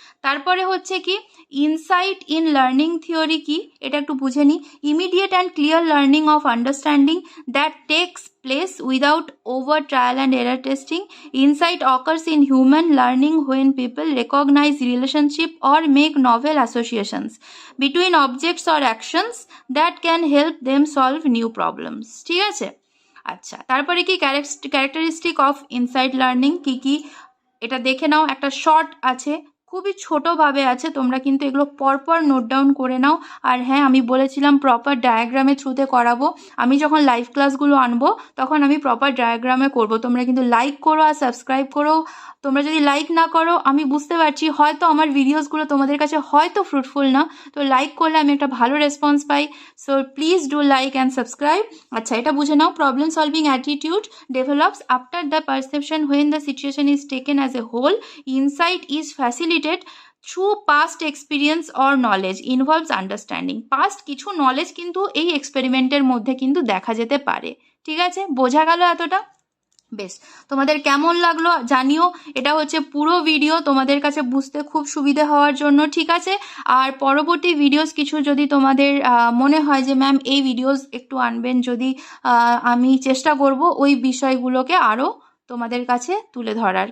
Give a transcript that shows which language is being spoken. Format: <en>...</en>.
<bn>তারপরে হচ্ছে কি, ইনসাইট ইন লার্নিং থিওরি কি, এটা একটু বুঝে নিই।</bn> <en>Immediate and clear learning of understanding that takes place without over trial and error testing. Insight occurs in human learning when people recognize relationship or make novel associations between objects or actions that can help them solve new problems.</en> <bn>ঠিক আছে? আচ্ছা, তারপরে কি characteristic of insight learning কি কি, এটা দেখে নাও। একটা শর্ট আছে, খুবই ছোটোভাবে আছে, তোমরা কিন্তু এগুলো পরপর নোট ডাউন করে নাও। আর হ্যাঁ, আমি বলেছিলাম প্রপার ডায়াগ্রামের থ্রুতে করাবো। আমি যখন লাইভ ক্লাসগুলো আনবো তখন আমি প্রপার ডায়াগ্রামে করব। তোমরা কিন্তু লাইক করো আর সাবস্ক্রাইব করো। তোমরা যদি লাইক না করো, আমি বুঝতে পারছি হয়তো আমার ভিডিওসগুলো তোমাদের কাছে হয়তো ফ্রুটফুল না, তো লাইক করলে আমি একটা ভালো response pi.</bn> <en>So please do like and subscribe.</en> <bn>আচ্ছা, এটা বুঝে নাও,</bn> <en>Problem solving attitude develops after the perception when the situation is taken as a whole. Insight is facilitated through past experience or knowledge involves understanding.</en> <bn>past কিছু knowledge কিন্তু এই এক্সপেরিমেন্টের মধ্যে কিন্তু দেখা যেতে পারে। ঠিক আছে, বোঝা গেল এতটা? বেশ, তোমাদের কেমন লাগলো জানিও। এটা হচ্ছে পুরো ভিডিও তোমাদের কাছে বুঝতে খুব সুবিধা হওয়ার জন্য, ঠিক আছে। আর পরবর্তী ভিডিওস কিছু যদি তোমাদের মনে হয় যে ম্যাম এই ভিডিওস একটু আনবেন, যদি আমি চেষ্টা করব ওই বিষয়গুলোকে আরও তোমাদের কাছে তুলে ধরার।</bn>